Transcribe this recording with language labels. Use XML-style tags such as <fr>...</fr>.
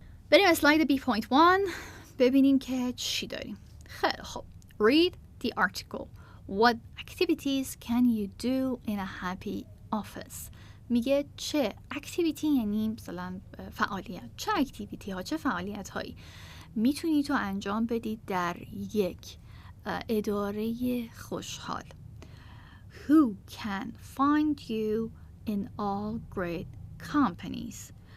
<fa>بریم اسلاید B.1 ببینیم که چی داریم. خیلی خوب.</fa> <en>Read the article. What activities can you do in a happy office?</en> <fa>میگه چه اکتیویتی، یعنی مثلا فعالیت، چه اکتیویتی ها، چه فعالیت هایی میتونی تو انجام بدی در یک اداره خوشحال.</fa> <en>Who can find you in all great companies?</en>